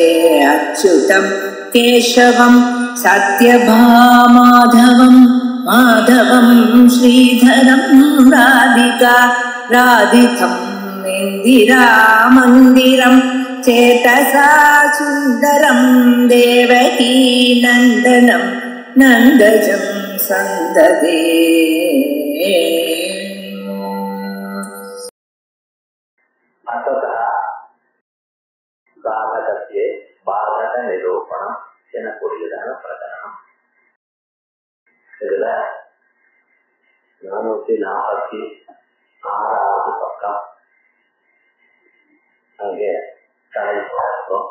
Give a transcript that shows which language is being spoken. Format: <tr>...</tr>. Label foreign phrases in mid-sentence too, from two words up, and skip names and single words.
<sa>अच्युतं केशवं सत्यभामाधवं माधवं श्रीधरं राधिका राधितं इन्दिरामन्दिरं चेतसा सुन्दरं देवकी नन्दनं नन्दजं सन्ददे।</sa> <ta>பாதகத்திலே பாதக நிரூபணம் எனக்கூடியதான பிரகடனம். இதுல 446வது பக்கம் அங்கே கடை பார்த்தோம்.</ta>